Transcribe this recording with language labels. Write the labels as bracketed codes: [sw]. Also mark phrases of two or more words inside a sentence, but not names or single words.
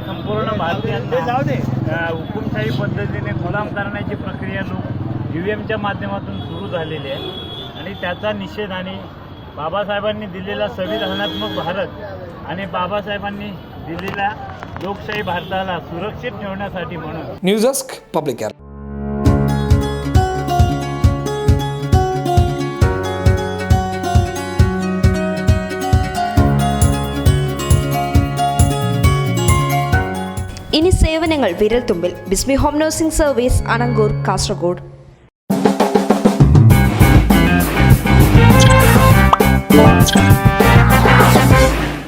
[mr] संपूर्ण भारतीयांना हुकुमशाही पद्धतीने गुलाम करण्याची प्रक्रिया EVMच्या माध्यमातून सुरू झालेली आहे. आणि त्याचा निषेध आणि बाबासाहेबांनी दिलेला संविधानात्मक भारत आणि बाबासाहेबांनी दिल्लीला लोकशाही भारताला सुरक्षित ठेवण्यासाठी म्हणून. [ml] ന്യൂസ് ഡെസ്ക് പബ്ലിക് കേരള. ഇനി സേവനങ്ങൾ വിരൽത്തുമ്പിൽ. ബിസ്മി ഹോം നഴ്സിംഗ് സർവീസ്, അണങ്കൂർ, കാസർഗോഡ്.